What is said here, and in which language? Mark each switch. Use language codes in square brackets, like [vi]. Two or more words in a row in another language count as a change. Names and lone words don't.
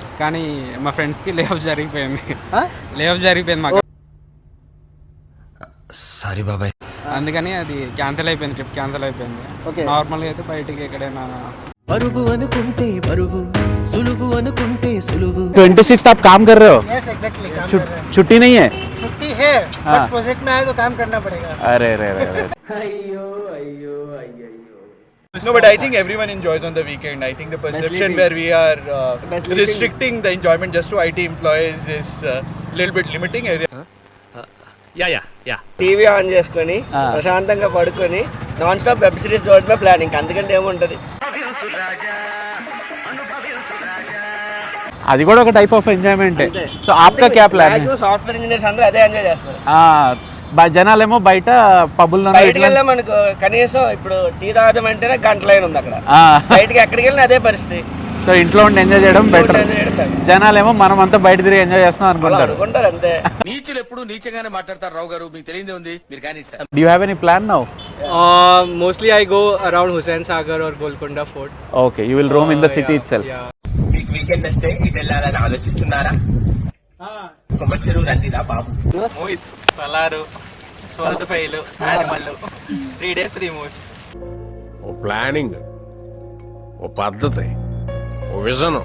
[te] కానీ మా ఫ్రెండ్స్కి [en] lay off [te] జరిగిపోయింది మాకు. సారీ బాబాయ్. అందుకని అది క్యాన్సిల్ అయిపోయింది, [en] trip cancel [te] అయిపోయింది. [en] Okay. [te] నార్మల్గా అయితే బయటికి ఎక్కడైనా బరువు అనుకుంటే బరువు, సులువు అనుకుంటే సులువు. [hi] 26th आप काम कर रहे हो? [en] Yes, exactly, काम [hi] छु- कर रहे हैं. छुट्टी नहीं है? छुट्टी है, बट प्रोजेक्ट में आए तो काम करना पड़ेगा. अरे रे रे रे. [en] No, but I think everyone enjoys on the weekend. I think the perception where we are restricting the enjoyment just to IT employees is a little bit limiting. [te] టీవీ ఆన్ చేసుకొని ప్రశాంతంగా పడుకొని [en] non stop web series [te] చూడటమే ప్లానింగ్, అందుకంటే ఏముంటది. అది కూడా ఒక [en] type of enjoyment. [hi] सो आपका क्या प्लान है? [en] software engineers [te] అందరూ అదే ఎంజాయ్ చేస్తారు. జనాలేమో బయట పబ్బుల్లో బయటకు వెళ్ళాం అనుకో, కనీసం ఇప్పుడు టీ తాగడం అంటేనే గంట లైన్ ఉంది అక్కడ. బయటకి ఎక్కడికి వెళ్ళినా అదే పరిస్థితి. సో ఇంట్లో ఉండి ఎంజాయ్ చేయడం బెటర్. జనాలేమో మనం అంతా బయట తిరిగి ఎంజాయ్ చేస్తున్నాం అనుకుంటారు. అనుకుంటారు అంతే. నీచులు ఎప్పుడు నీచంగానే మాట్లాడతారు రావు గారు, మీకు తెలియదే ఉంది, మీరు కానీ సార్. [en] Do you have any plan now? Mostly I go around Hussain Sagar or Golconda Fort. Okay, you will roam in the city itself. [te] మీకు వీకెండ్ వస్తే ఇటు వెళ్ళాలని ఆలోచిస్తున్నారా? కొమ్మచెరువు రండిరా బాబు. మూవీస్, సలారు, సోదపైలు, యానిమల్, [en] 3 days 3 movies. [te] ఓ ప్లానింగ్, ఓ పద్ధతి, ఓ విజన్.